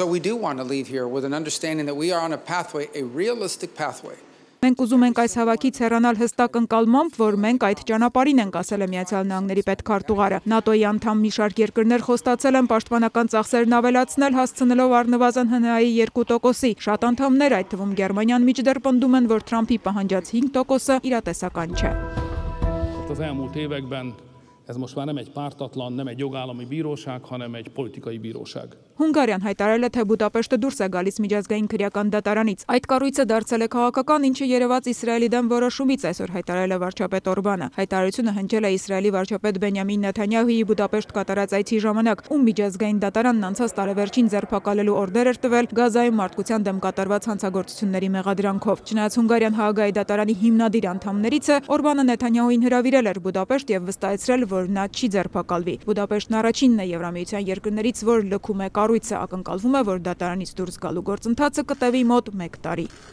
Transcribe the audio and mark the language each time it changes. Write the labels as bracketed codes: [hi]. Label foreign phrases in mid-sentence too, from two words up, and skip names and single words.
[hy] Մենք ուզում ենք այս հավաքից հեռանալ հստակ ընկալմամբ, որ մենք այդ ճանապարհին ենք, ասել է Միացյալ Նահանգների պետքարտուղարը։ ՆԱՏՕ-ի անդամ մի շարք երկրներ խոստացել են պաշտպանական ծախսերն ավելացնել, հասցնելով առնվազն ՀՆԱ-ի 2%-ի։ Շատ անդամներ, այդ թվում Գերմանիան, մինչդեռ պնդում են, որ Թրամփի պահանջած 5%-ը իրատեսական չէ։ [hu] Ez most már nem egy pártatlan, nem egy jogállami bíróság, hanem egy politikai bíróság. [hy] Հունգարիան հայտարարել է, թե Բուդապեշտը դուրս է գալիս միջազգային քրեական դատարանից։ Այդ կառույցը դարձել է քաղաքական, ինչը երևաց Իսրայելի դեմ որոշումից, այսօր հայտարարել է վարչապետ Օրբանը։ Հայտարարությունը հնչել է Իսրայելի վարչապետ Բենյամին Նեթանյահուի Բուդապեշտ կատարած այցի ժամանակ, ում միջազգային դատարանն անցած տարեվերջին ձերբակալելու օրդեր էր տվել Գազայում մարդկության դեմ կատարված հանցագործությունների մեղադրանքով։ Չնայած Հունգարիան Հաագայի դատարանի հիմնադիր անդամներից է, Օրբանը Նեթանյահուին հրավիրել էր Բուդապեշտ եւ վստահեցրել, որ նա չի ձերբակալվի։ Բուդապեշտն առաջինն է Եվրամիության երկրներից, որ լքում է կառույցը, ակնկալվում է, որ դատարանից դուրս գալու գործընթացը կտևի մոտ 1 տարի։